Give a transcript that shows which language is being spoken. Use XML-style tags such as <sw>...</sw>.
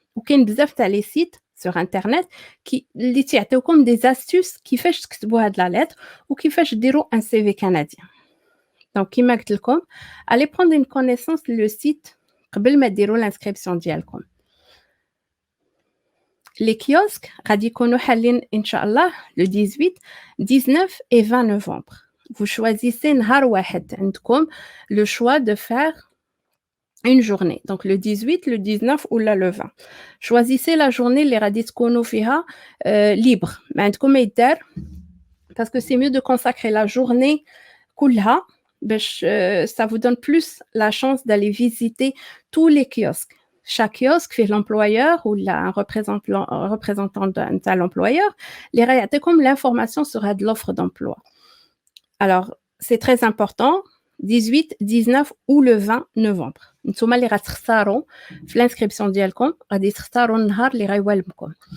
<ar>وكاين بزاف تاع</ar> <fr>les sites sur internet</fr> <ar>اللي تيعطيوكم</ar> <fr>des astuces</fr> <ar>كيفاش تكتبوا هاد la lettre وكيفاش ديروا</ar> <fr>un CV canadien. Donc</fr> <ar>كيما قلت لكم</ar> <fr>allez prendre une connaissance le site</fr> <ar>قبل ما ديروا</ar> <fr>l'inscription ديالكم. Les kiosques</fr> <ar>غادي يكونوا حالين ان شاء الله</ar> <fr>le 18, 19 et 20 novembre. Vous choisissez</fr> <ar>نهار واحد عندكم</ar> <fr>le choix de faire une journée. Donc le 18, le 19 ou là le 20. Choisissez la journée</fr> <ar>اللي غادي تكونوا فيها</ar> <fr>libre.</fr> <ar>ما عندكم ما يدار</ar> <fr>parce que c'est mieux de consacrer la journée</fr> <ar>كلها باش</ar> <fr>ça vous donne plus la chance d'aller visiter tous les kiosques. Chaque kiosque fait l'employeur ou un représentant de l'employeur</fr> <ar>اللي غيعطيكم</ar> <fr>l'information sur l'offre d'emploi. Alors, c'est très important. 18, 19 ou le 20 novembre.</fr> <ar>نتوما اللي غتختاروا في l'inscription ديالكم غادي تختاروا النهار اللي غيوالمكم.</ar>